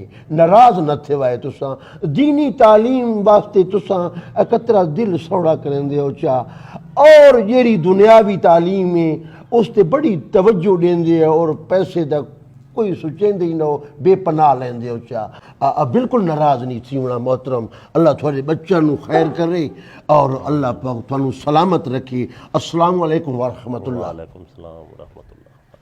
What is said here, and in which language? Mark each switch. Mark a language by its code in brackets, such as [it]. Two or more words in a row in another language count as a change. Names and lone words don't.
[skr] नाराज़ न थिवाए तुसा दीनी तालीम वास्ते तुसा कतरा दिल सौड़ा करेंदे हो चा और जेरी दुनियावी तालीम है उस ते बड़ी तवज्जो देंदे और पैसे दा कोई सोचेंदे ही ना हो बेपनाह लेंदे हो चा बिल्कुल नाराज नहीं थी होना मोहतरम अल्लाह थोड़े बच्चों नु खैर करे और अल्लाह पाक थानू सलामत रखे [ar] السلام عليكم ورحمة الله وعليكم السلام ورحمة الله.